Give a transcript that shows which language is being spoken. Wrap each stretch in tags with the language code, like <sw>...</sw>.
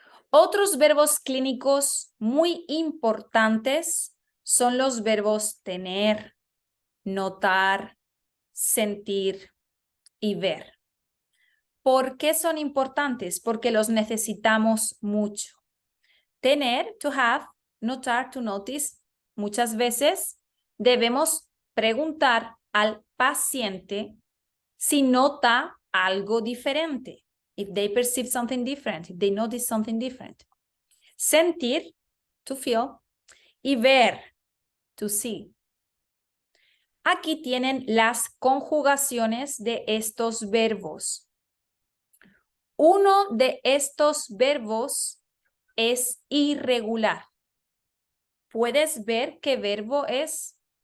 <es>Otros verbos clínicos muy importantes son los verbos tener, notar, sentir y ver. ¿Por qué son importantes? Porque los necesitamos mucho.</es> <en>Tener, to have, notar, to notice.</en> <es>Muchas veces debemos preguntar al paciente si nota algo diferente.</es> <en>If they perceive something different, if they notice something different. Sentir, to feel,</en> <es>y ver,</es> <en>to see.</en> <es>Aquí tienen las conjugaciones de estos verbos. Uno de estos verbos es irregular. ¿Puedes ver qué verbo es?</es>